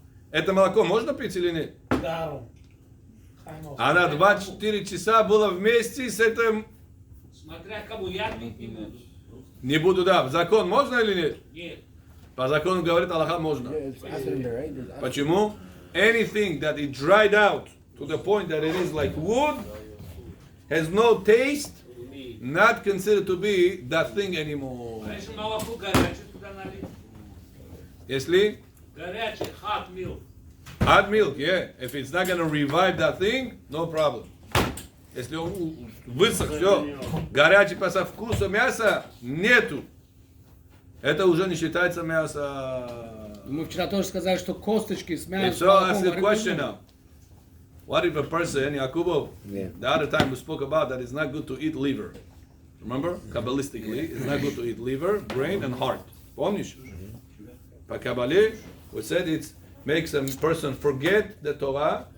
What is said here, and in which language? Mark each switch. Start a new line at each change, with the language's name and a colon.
Russian: Это молоко можно пить или нет? Да. Она 24 часа была вместе с этим. Смотря кому я не буду. Не буду, да. Закон можно или нет? Нет. По закону говорит Аллаха можно. Почему?
English: Anything that it dried out to the point that it is like wood, has no taste, not considered to be that thing anymore.
Russian: А если молоко горячее туда налить? Если? Горячее,
English: hot milk. Hot milk, yeah. If it's not gonna revive that thing, no problem.
Russian: Если он высох, все, горячий по вкусу мяса нету. Это уже не считается мясо. Мы вчера тоже сказали, что косточки с
English: And
Russian: мясом.
English: so I ask the question now. What if a person, Yakubo, the other time we spoke about that it's not good to eat liver. Remember? Kabbalistically, it's not good to eat liver, brain, and heart.
Russian: Помнишь? По
English: Kabbalah, we said it makes a person forget the Torah